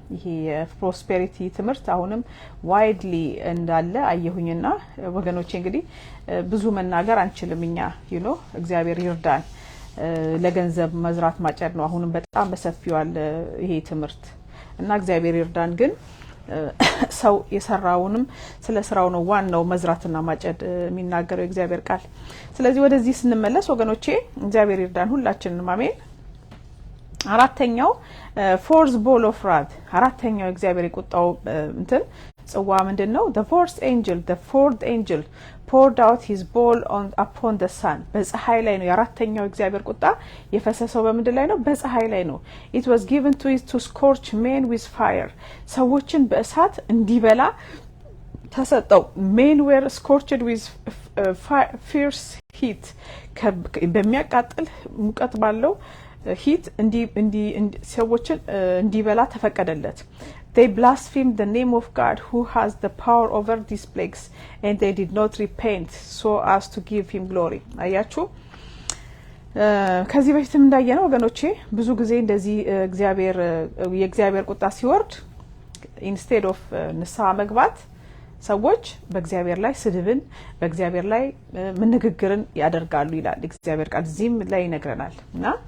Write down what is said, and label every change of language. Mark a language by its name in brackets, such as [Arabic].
[Amharic] ይሄ የፕሮስፔሪቲ ትምህርት አሁንም ዋይድሊ እንዳለ አየሁኝና ወገኖቼ እንግዲህ ብዙ መናገር አንችልም እኛ እግዚአብሔር ይርዳን። ለገንዘብ መዝራት ማጨድ ነው አሁንም በጣም በሰፊው አለ ይሄ ትምህርት እና እግዚአብሔር ይርዳን። ግን ሰው የሰራውንም ስለ ስራው ነው ዋናው መዝራትና ማጨድ የሚናገረው እግዚአብሔር ቃል ስለዚህ ወደዚህ ስንመለስ ወገኖቼ እግዚአብሔር ይርዳን ሁላችንንም አሜን አራተኛው [English] fourth bowl of wrath [Amharic] አራተኛው እግዚአብሔር የቁጣው እንትን ጽዋ ምንድነው [English] the fourth angel poured out his bowl upon the sun [Amharic] በፀሐይ ላይ ነው የአራተኛው እግዚአብሔር ቁጣ የፈሰሰው በምድር ላይ ነው በፀሐይ ላይ ነው [English] it was given to scorch men with fire [Amharic] ሰዎችን በእሳት እንዲበላ ተሰጠው [English] men were scorched with fierce heat [Amharic] በሚያቃጥል ሙቀት ባለው [English] heat [Amharic] እንዲ ሰዎችን እንዲበላ ተፈቀደለት [English] They blasphemed the name of God who has the power over these plagues and they did not repent so as to give him glory. [Amharic] አያችሁ ከዚህ በፊትም እንዳየነው ወገኖቼ ብዙ ጊዜ እንደዚህ የእግዚአብሔር ቁጣ ሲወርድ [English] instead of [Amharic] ንስሐ መግባት ሰዎች በእግዚአብሔር ላይ ስድብን በእግዚአብሔር ላይ ንግግርን ያደርጋሉ ይላል እግዚአብሔር ቃል እዚህም ላይ ይነግረናል እና